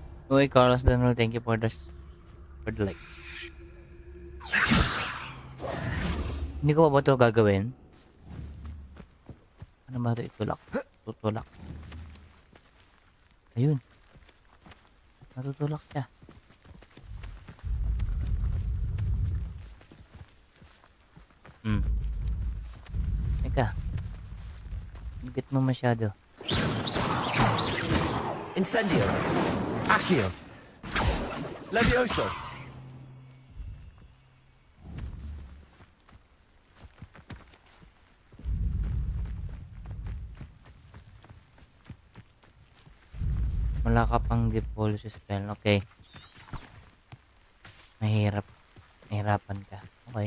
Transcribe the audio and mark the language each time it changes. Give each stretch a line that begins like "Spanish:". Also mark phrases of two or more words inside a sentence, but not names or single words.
English: Okay, Carlos Daniel, thank you for the like.
Filipino: Hindi ko pa ba ito gagawin? Ano ba ito? Itulak. Tutulak. Ayun. Natutulak siya. Teka. Higit mo masyado. Incendio. Accio. Levioso. Wala ka pang depol spell. Okay. Mahirapan ka. Okay.